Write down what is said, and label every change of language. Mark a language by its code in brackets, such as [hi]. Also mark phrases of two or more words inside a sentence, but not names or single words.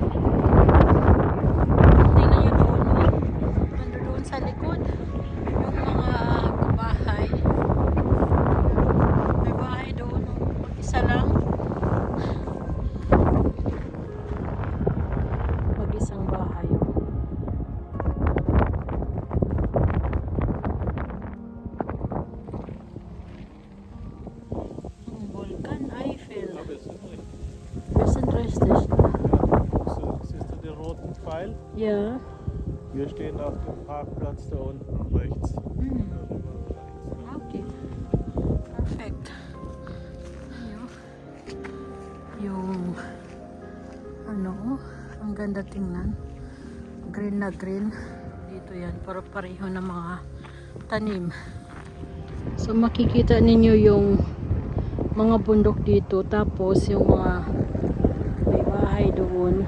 [tl] Tingnan nyo doon, ano doon sa likod yung mga bahay. May bahay doon, isa lang. Mag-isang bahay. Volcan Eifel. [de] Ja, wir sind richtig. Wir sind richtig. Siehst du den roten Pfeil? Ja. Wir stehen auf dem Parkplatz da unten rechts. Darüber rechts. [tl] Okay. Perfect. Yung ang ganda tingnan. Green na green. Dito yan, pareho na mga tanim. So makikita ninyo yung mga bundok dito, tapos yung mga may bahay doon.